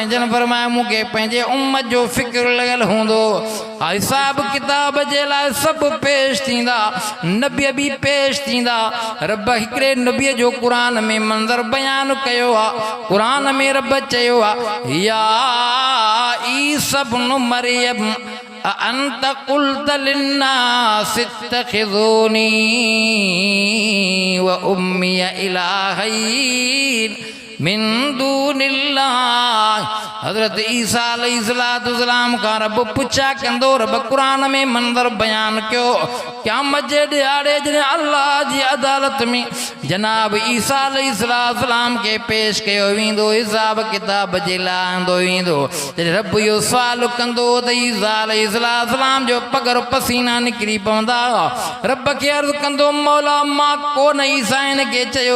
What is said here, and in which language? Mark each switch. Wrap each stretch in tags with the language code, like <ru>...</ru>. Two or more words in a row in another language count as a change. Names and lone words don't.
<sd>जन फरमाया मूंखे पंहिंजे उम्मत जो फ़िक्र लॻल हूंदो हिसाब किताब जे लाइ सभु पेश थींदा नबी बि पेश थींदा रब हिकिड़े नबीअ जो क़ुरान में मंज़र बयानु कयो आहे क़ुरान में रब चयो आहे</sd> <ar>يا عيسى ابن مريم أأنت قلت للناس اتخذوني وأمي إلهين من دون الله</ar> <sd>हज़रत ईसा अलैहिस्सलाम का रब पुछा कंदो रब कुरान में मंदर बयान कयो क़यामत जे ॾिहाड़े जॾहिं अल्लाह जी अदालत में जनाब ईसा अलैहिस्सलाम के पेश कयो वेंदो हिसाब किताब जे लाइ आंदो वेंदो जॾहिं रब इहो सुवाल कंदो त ईसा अलैहिस्सलाम जो पगर पसीना निकिरी पवंदा रब खे अर्ज़ कंदो मौला मां कोन ईसा हिन खे चयो</sd>